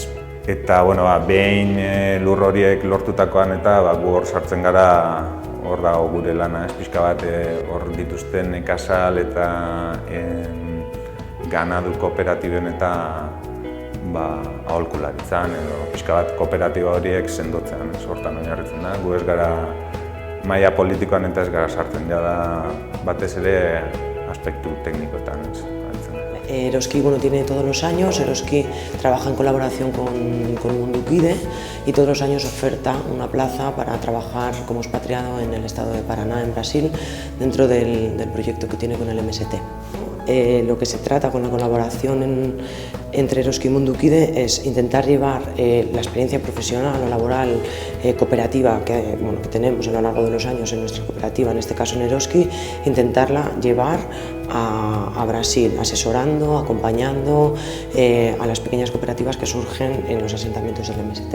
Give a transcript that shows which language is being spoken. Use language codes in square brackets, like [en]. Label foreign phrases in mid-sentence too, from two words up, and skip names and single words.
[eu] Eta behin lur horiek lortutakoan eta gu hor sartzen gara, hor dago gure lana, pixka bat hor dituzten nekazal eta ganadu kooperatiben eta aholkularitzan edo pixka bat kooperatiba horiek sendotzean, hortan oinarritzen da. Gu ez gara maila politikoan eta ez gara sartzen, da batez ere aspektu teknikoetan. [es] Eroski tiene todos los años, Eroski trabaja en colaboración con Mundukide y todos los años oferta una plaza para trabajar como expatriado en el estado de Paraná, en Brasil, dentro del proyecto que tiene con el MST. Lo que se trata con la colaboración entre Eroski y Mundukide es intentar llevar la experiencia profesional o laboral cooperativa que tenemos a lo largo de los años en nuestra cooperativa, en este caso en Eroski, intentarla llevar a Brasil, asesorando, acompañando a las pequeñas cooperativas que surgen en los asentamientos del MST.